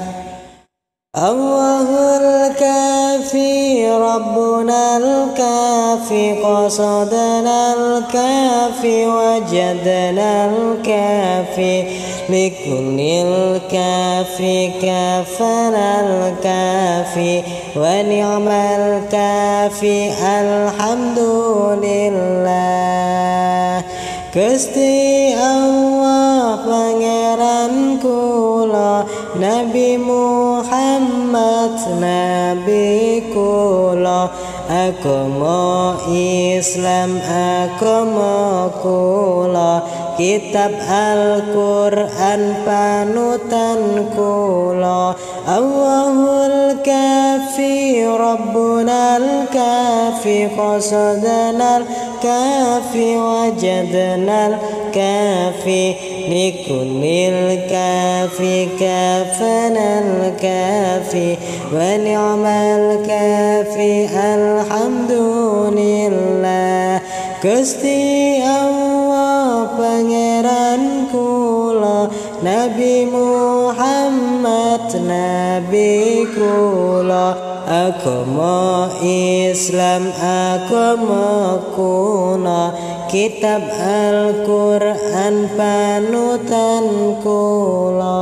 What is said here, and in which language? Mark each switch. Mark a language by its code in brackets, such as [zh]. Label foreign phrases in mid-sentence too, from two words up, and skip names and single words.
[ar] الله الكافي ربنا الكافي قصدنا الكافي وجدنا الكافي لكل كاف كفانا الكافي ونعم الكافي الحمد لله. [jv] Gusti Allah pangeran kula Nabi Muhammad nabi kula, agama Islam agama kula, kitab Al-Qur'an panutan kula. [ar] الله الكافي ربنا الكافي قصدنا الكافي وجدنا الكافي لكل كاف كفانا الكافي ونعم الكافي الحمد لله. [jv] Gusti Allah pangeran kula Nabi Muhammad nabi kula, agama Islam agama kula, kitab Al-Qur'an panutan kula.